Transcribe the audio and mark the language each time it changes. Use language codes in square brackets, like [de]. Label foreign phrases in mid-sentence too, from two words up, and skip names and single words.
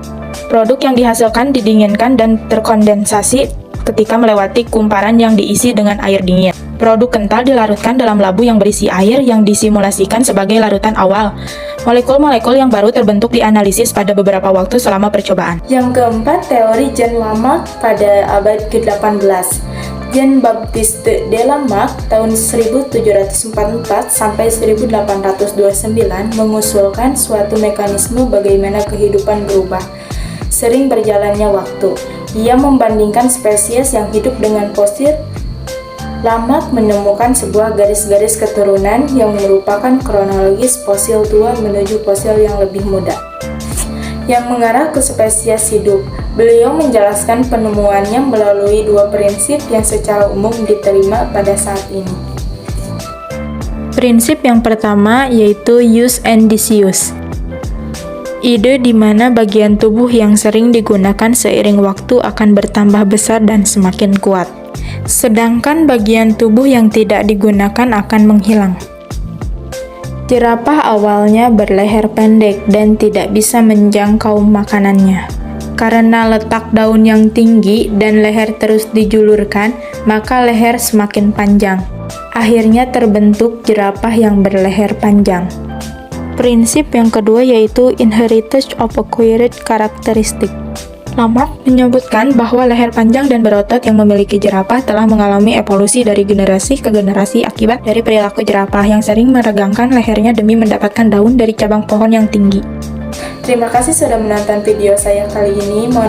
[id] Produk yang dihasilkan didinginkan dan terkondensasi ketika melewati kumparan yang diisi dengan air dingin. Produk kental dilarutkan dalam labu yang berisi air yang disimulasikan sebagai larutan awal. Molekul-molekul yang baru terbentuk dianalisis pada beberapa waktu selama percobaan. Yang keempat, teori Jean Lamarck pada abad ke-18. Jean-Baptiste de Lamarck tahun 1744 sampai 1829 mengusulkan suatu mekanisme bagaimana kehidupan berubah sering berjalannya waktu. Ia membandingkan spesies yang hidup dengan fosil. Lamarck menemukan sebuah garis-garis keturunan yang merupakan kronologis fosil tua menuju fosil yang lebih muda, yang mengarah ke spesies hidup. Beliau menjelaskan penemuannya melalui dua prinsip yang secara umum diterima pada saat ini. Prinsip yang pertama yaitu [en] use and disuse. [id] Ide di mana bagian tubuh yang sering digunakan seiring waktu akan bertambah besar dan semakin kuat, sedangkan bagian tubuh yang tidak digunakan akan menghilang. Jerapah awalnya berleher pendek dan tidak bisa menjangkau makanannya. Karena letak daun yang tinggi dan leher terus dijulurkan, maka leher semakin panjang. Akhirnya terbentuk jerapah yang berleher panjang. Prinsip yang kedua yaitu [en] inheritance of acquired characteristic. [id] Lamarck menyebutkan bahwa leher panjang dan berotot yang memiliki jerapah telah mengalami evolusi dari generasi ke generasi akibat dari perilaku jerapah yang sering meregangkan lehernya demi mendapatkan daun dari cabang pohon yang tinggi. Terima kasih sudah menonton video saya kali ini.